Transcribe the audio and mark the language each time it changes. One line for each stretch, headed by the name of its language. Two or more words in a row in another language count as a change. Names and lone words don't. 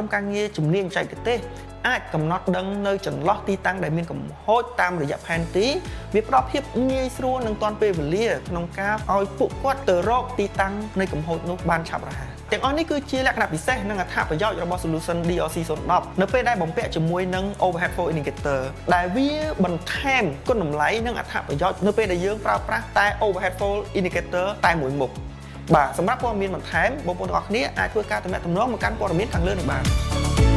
Khmer: ការងារជំនាញបច្ចេកទេសអាចកំណត់ដឹងនៅចន្លោះទីតាំងដែលមានកំហុសតាមរយៈផែន ទីវាផ្ដល់ភាពងាយស្រួលនិងទាន់ពេលវេលាក្នុងការឲ្យពួកគាត់ទៅរកទីតាំងនៃកំហុសនោះបានឆាប់រហ័សទាំងអស់នេះគឺជាលក្ខណៈពិសេសនិងអត្ថប្រយោជន៍របស់ Solution DRC-010 នៅពេលដែលបំពាក់ជាមួយនឹង
English: overhead flow indicator
Khmer: ដែលវាបន្ថែមគុណតម្លៃនិងអត្ថប្រយោជន៍នៅពេលដែលយើងប្រើប្រាស់តែ
English: overhead flow indicator
Khmer: តែមួយមុខបាទសម្រាប់ព័ត៌មានបន្ថែមបងប្អូនទាំងអស់គ្នាអាចធ្វើការទំនាក់ទំនងមកកាន់ព័ត៌មានខាងលើនេះបាន